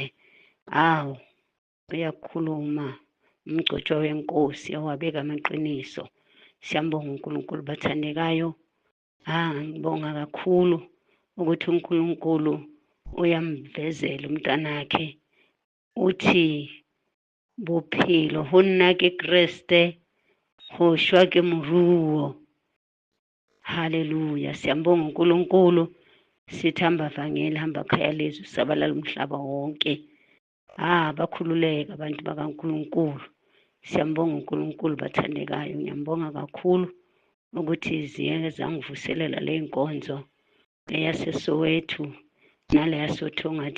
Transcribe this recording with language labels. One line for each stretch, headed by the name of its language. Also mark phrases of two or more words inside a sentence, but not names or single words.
Zulu: Awu, uyakhuluma umgcotsho wenkosi owabeka amaqiniso. Siyambonga uNkulunkulu bathandekayo. Ngibonga kakhulu ukuthi uNkulunkulu uyamvezela umntanakhe.
Southern Sotho: Uthi bophelo ho nna ke Kreste, ho shwa ke moruo.
Zulu: Haleluya. Siyambonga uNkulunkulu. Sithi hamba vangeli, hamba khaya lezwi, sabalala umhlaba wonke. Bakhululeka abantu bakaNkulunkulu. Siyambonga uNkulunkulu bathandekayo. Ngiyambonga kakhulu ukuthi ziyeke zangivuselela le nkonzo eyaseSoweto naleyasothongathi.